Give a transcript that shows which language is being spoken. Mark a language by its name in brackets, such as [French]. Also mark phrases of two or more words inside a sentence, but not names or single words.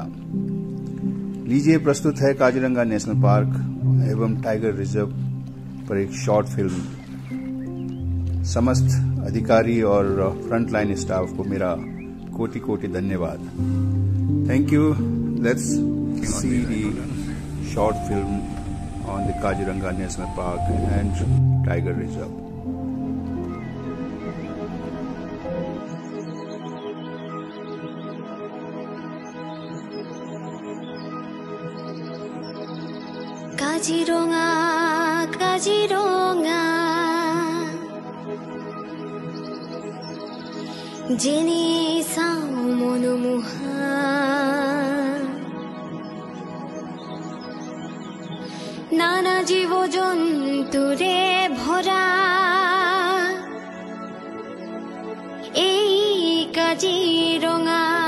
[Hindi] लीजिए, प्रस्तुत है काजीरंगा नेशनल पार्क एवं टाइगर रिजर्व पर एक [English] short film. [Hindi] समस्त अधिकारी और [English] frontline staff [Hindi] को मेरा कोटि कोटि धन्यवाद। [English] thank you. Let's see the short film on the Kaziranga National Park and Tiger Reserve. [Assamese] কাজিৰঙা কাজিৰঙা যেনে চাওঁ মনোমোহা, নানা জীৱ জন্তুৰে ভৰা এই কাজিৰঙা।